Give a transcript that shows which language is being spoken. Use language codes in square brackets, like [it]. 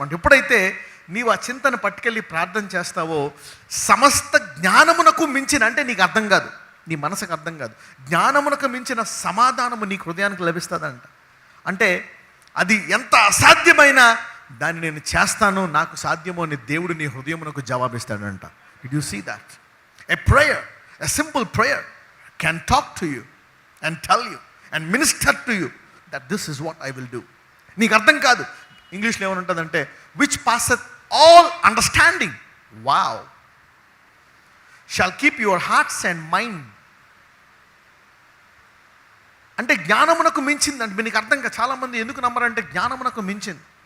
[te] అంటే ఎప్పుడైతే నీవు ఆ చింతను పట్టుకెళ్ళి ప్రార్థన చేస్తావో, సమస్త జ్ఞానమునకు మించిన, అంటే నీకు అర్థం కాదు, నీ మనసుకు అర్థం కాదు, జ్ఞానమునకు మించిన సమాధానము నీకు హృదయానికి లభిస్తుందంట. అంటే అది ఎంత అసాధ్యమైనా దాన్ని నేను చేస్తాను, నాకు సాధ్యమో అని దేవుడు నీ హృదయమునకు జవాబిస్తాడంట. [en] Did you see that? A prayer, a simple prayer can talk to you and tell you and minister to you that this is what I will do. [te] నీకు అర్థం కాదు. ఇంగ్లీష్లో ఏమని ఉంటుందంటే [en] Which passeth all understanding wow shall keep your hearts and mind. [te] అంటే జ్ఞానమునకు మించింది అంటే మీకు అర్థం కాదు. చాలామంది ఎందుకు నమ్మరంటే జ్ఞానమునకు మించింది.